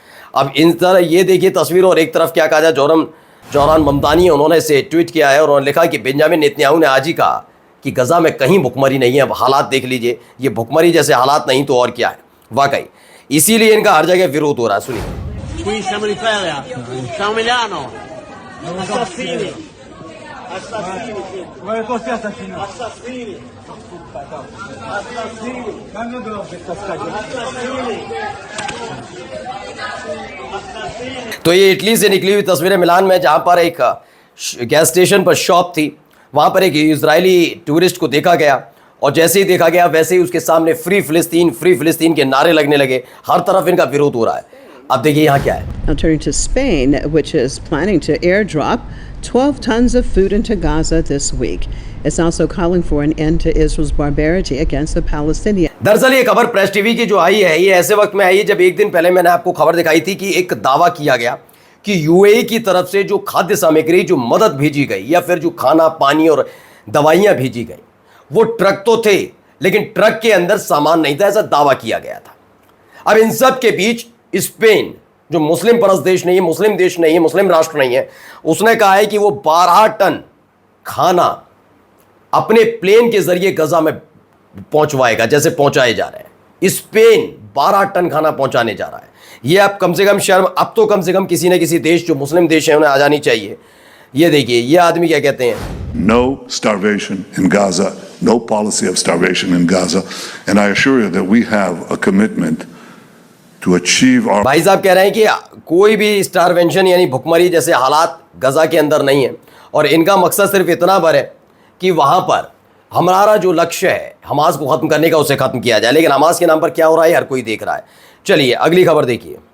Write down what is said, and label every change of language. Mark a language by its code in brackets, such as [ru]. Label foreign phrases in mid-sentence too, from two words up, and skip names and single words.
[hi] अब इन तरह ये देखिए तस्वीर, और एक तरफ क्या कहा जाए, जौरान ममदानी उन्होंने इसे ट्वीट किया है और उन्होंने लिखा कि बेंजामिन नेतन्याहू ने आज ही कहा कि गजा में कहीं भुखमरी नहीं है। अब हालात देख लीजिए, ये भुखमरी जैसे हालात नहीं तो और क्या है वाकई। इसीलिए इनका हर जगह विरोध हो रहा है। सुनिए। [it] Qui siamo in Italia, siamo Milano. Assassini. Assassini. Vuoi così assassino? Assassini. Assassini. Quando dove cascaggio? [hi] तो ये इटली से निकली हुई तस्वीरें मिलान में, जहां पर एक [en] gas station [hi] पर शॉप थी, वहां पर एक इजरायली टूरिस्ट को देखा गया और जैसे ही देखा गया वैसे ही उसके सामने फ्री फिलिस्तीन के नारे लगने लगे। हर तरफ इनका विरोध हो रहा है। अब देखिए यहाँ क्या है। [en] Now turning to Spain, which is planning to airdrop 12 tons of food into Gaza this week. It's also calling for an end to Israel's barbarity against the Palestinians. [hi] दरअसल ये खबर प्रेस टीवी की जो आई है, ये ऐसे वक्त में आई है जब एक दिन पहले मैंने आपको खबर दिखाई थी कि एक दावा किया गया कि यूएई की तरफ से जो खाद्य सामग्री, जो मदद भेजी गई या फिर जो खाना पानी और दवाइयाँ भेजी गई, वो ट्रक तो थे लेकिन ट्रक के अंदर सामान नहीं था, ऐसा दावा किया गया था। अब इन सब के बीच स्पेन, जो मुस्लिम परस्त देश नहीं है, मुस्लिम देश नहीं है, मुस्लिम राष्ट्र नहीं है, उसने कहा है कि वो 12 टन खाना अपने प्लेन के जरिए गजा में पहुंचवाएगा, जैसे पहुंचाए जा रहे हैं। स्पेन 12 टन खाना पहुंचाने जा रहा है। ये अब कम से कम शर्म, अब तो कम से कम किसी न किसी देश, जो मुस्लिम देश है, उन्हें आ जानी चाहिए। ये देखिए ये आदमी क्या कहते हैं। [en] No starvation in Gaza, no policy of starvation in Gaza, and I assure you that we have a commitment to achieve our। [hi] भाई साहब कह रहे हैं कि कोई भी स्टारवेंशन यानी भुखमरी जैसे हालात गजा के अंदर नहीं है और इनका मकसद सिर्फ इतना भर है कि वहां पर हमारा जो लक्ष्य है हमास को खत्म करने का, उसे खत्म किया जाए। लेकिन हमास के नाम पर क्या हो रहा है हर कोई देख रहा है। चलिए अगली खबर देखिए।